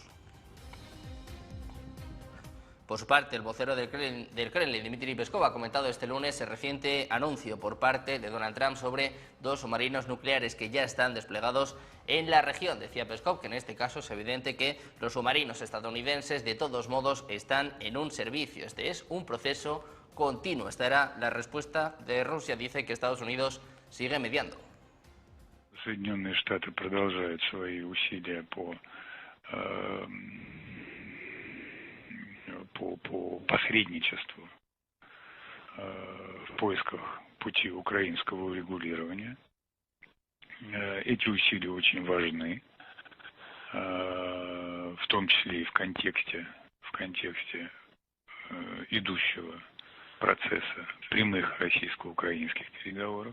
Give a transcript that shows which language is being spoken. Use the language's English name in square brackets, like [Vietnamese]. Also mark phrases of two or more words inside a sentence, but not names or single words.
[Spanish] Por su parte, el vocero del Kremlin, Dmitry Peskov, ha comentado este lunes el reciente anuncio por parte de Donald Trump sobre 2 submarinos nucleares que ya están desplegados en la región. Decía Peskov que en este caso es evidente que los submarinos estadounidenses de todos modos están en un servicio. Este es un proceso continuo. Esta era la respuesta de Rusia. Dice que Estados Unidos sigue mediando. [Russian] Соединенные Штаты продолжают свои усилия по посредничеству в поисках пути украинского урегулирования. Эти усилия очень важны, в том числе и в контексте идущего процесса прямых российско-украинских переговоров.